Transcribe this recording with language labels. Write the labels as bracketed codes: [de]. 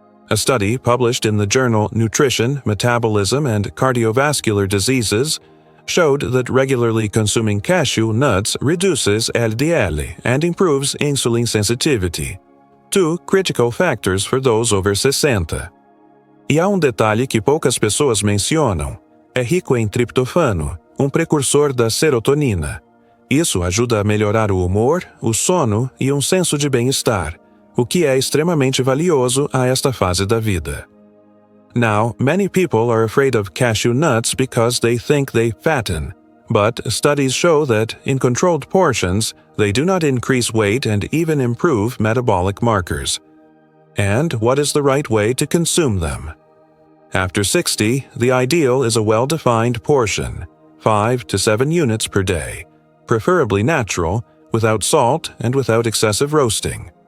[en] A study published in the journal Nutrition, Metabolism, and Cardiovascular Diseases showed that regularly consuming cashew nuts reduces LDL and improves insulin sensitivity, two critical factors for those over 60. [pt] E há detalhe que poucas pessoas mencionam: é rico em triptofano, precursor da serotonina. Isso ajuda a melhorar o humor, o sono e senso de bem-estar, o que é extremamente valioso a esta fase da vida. [en] Now, many people are afraid of cashew nuts because they think they fatten, but studies show that, in controlled portions, they do not increase weight and even improve metabolic markers. And what is the right way to consume them? After 60, the ideal is a well-defined portion, 5 to 7 units per day, preferably natural, without salt and without excessive roasting.